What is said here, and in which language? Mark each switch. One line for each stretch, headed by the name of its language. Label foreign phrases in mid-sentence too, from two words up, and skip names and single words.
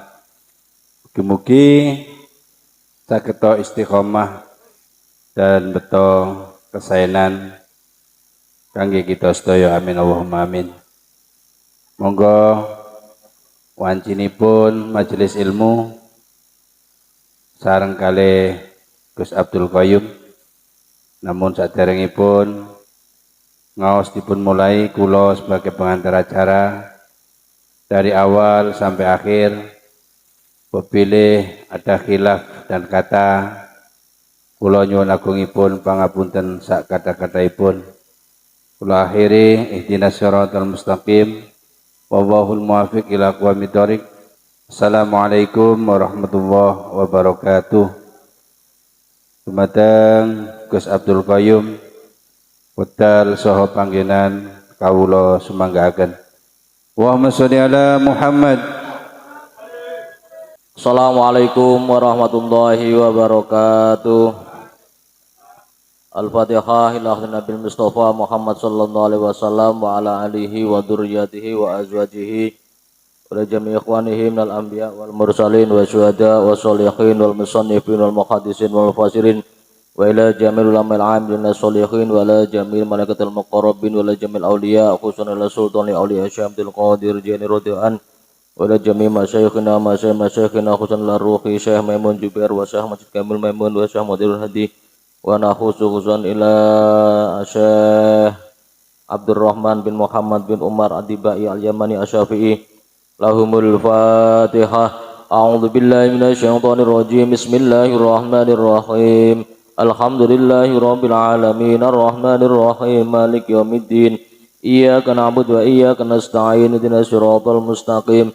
Javanese: Mugi-mugi saged istiqomah dan beto kesaenan kangge kita sedaya,
Arabic: آمين اللهم آمين.
Javanese: Monggo wancinipun majelis ilmu sareng kalih Gus Abdul Qayyum, namun saderengipun ngaos dipun mulai kula
Indonesian: sebagai pengantar acara dari awal sampai akhir. Apabila ada khilaf dan kata,
Javanese: kula nyuwun agungipun pangapunten sak kata-kataipun. Kula akhiri
Arabic: اهدنا الصراط المستقيم والله الموفق إلى أقوم الطريق. السلام عليكم ورحمة الله وبركاته.
Javanese: Dumateng Gus Abdul Qayyum wedal saha panggenan kawula sumanggahaken.
Arabic: اللهم صل على محمد. السلام عليكم ورحمة الله وبركاته. الفاتحة إلى النبي المصطفى محمد صلى الله عليه وسلم وعلى آله وذريته وأزواجه وجميع إخوانه من الأنبياء وال المرسلين والشهداء والصالحين والمصنفين والمحدثين والمفسرين وإلى جميع العلماء العاملين الصالحين وإلى جميع الملائكة المقربين وإلى جميع الأولياء خصوصا إلى سلطان الأولياء Syamdul Qadir Jani رضي الله وإلى جميع مشايخنا خصوصا إلى روح الشيخ ميمون زبير والشيخ Masjid Kamil ميمون والشيخ Mudirul Hadi وخصوصا إلى الشيخ عبد الرحمن بن محمد بن عمر Adibai اليماني الشافعي. لهم الفاتحة. أعوذ بالله من الشيطان الرجيم. بسم الله الرحمن الرحيم. الحمد لله رب العالمين الرحمن الرحيم مالك يوم الدين. إياك نعبد وإياك نستعين. اهدنا الصراط المستقيم.